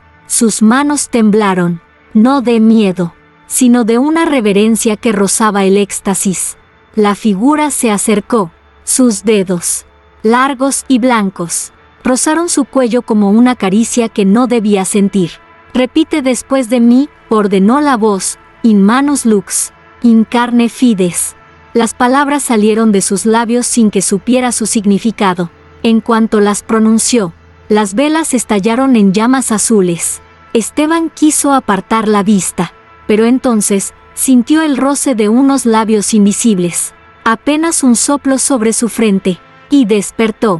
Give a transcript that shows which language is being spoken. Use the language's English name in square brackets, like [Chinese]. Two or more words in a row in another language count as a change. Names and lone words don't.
[Spanish] Sus manos temblaron, no de miedo, sino de una reverencia que rozaba el éxtasis. La figura se acercó. Sus dedos, largos y blancos, rozaron su cuello como una caricia que no debía sentir. Repite después de mí, ordenó la voz, [Latin] in manus lux, in carne fides. [Spanish] Las palabras salieron de sus labios sin que supiera su significado. En cuanto las pronunció, las velas estallaron en llamas azules. Esteban quiso apartar la vista, pero entonces sintió el roce de unos labios invisibles, apenas un soplo sobre su frente, y despertó.